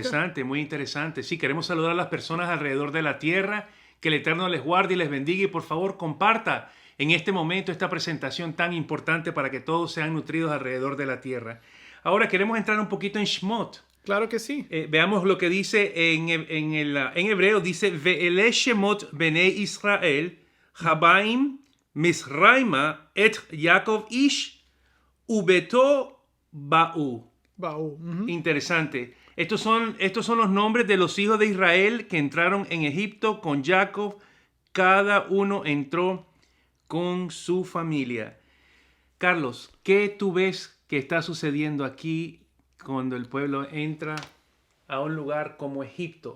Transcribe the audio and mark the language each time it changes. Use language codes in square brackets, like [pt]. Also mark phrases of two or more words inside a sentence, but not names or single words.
[es] Interesante, muy interesante. Sí, queremos saludar a las personas alrededor de la tierra, que el Eterno les guarde y les bendiga, y por favor comparta en este momento esta presentación tan importante para que todos sean nutridos alrededor de la tierra. Ahora queremos entrar un poquito en Shemot. Claro que sí. Veamos lo que dice en hebreo. Dice, [he] ואלה שמות בני ישראל הבאים מצרימה את יעקב איש וביתו באו. [es] Interesante. Estos son los nombres de los hijos de Israel que entraron en Egipto con Jacob. Cada uno entró con su familia. Carlos, ¿qué tú ves que está sucediendo aquí cuando el pueblo entra a un lugar como Egipto?